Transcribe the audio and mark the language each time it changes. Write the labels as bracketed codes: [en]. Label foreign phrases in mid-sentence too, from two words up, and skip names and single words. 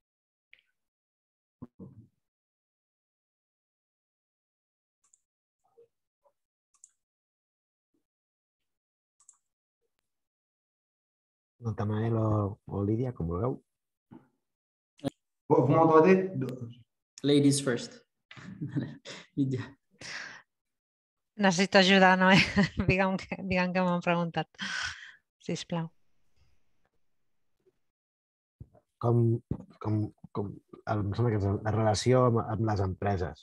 [ca] Nathanael o Lídia, com vulgueu. [fr] Vous m'entendez? [en] Ladies first. [ca] Lídia. Necessito ajudar, Noé. Digue'm que m'han preguntat, sisplau. Em sembla que és la relació amb les empreses.